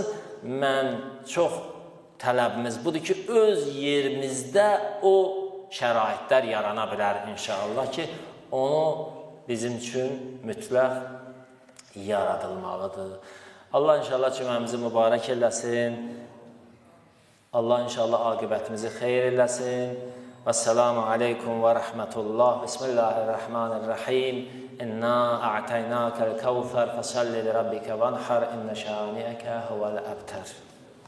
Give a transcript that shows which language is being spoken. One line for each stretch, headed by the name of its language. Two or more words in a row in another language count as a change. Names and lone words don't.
Azerbaijani: Mən çox tələbimiz budur ki, öz yerimizdə o şəraitlər yarana bilər inşallah ki, onu bizim üçün mütləq yaradılmalıdır. Allah inşallah cümləmizi mübarək eləsin. Allah inşallah aqibətimizi xeyir eləsin.
Arabic: والسلام عليكم ورحمة الله. بسم الله الرحمن الرحيم إنا أعطيناك الكوثر فصل لربك وانحر إن شانئك هو الأبتر.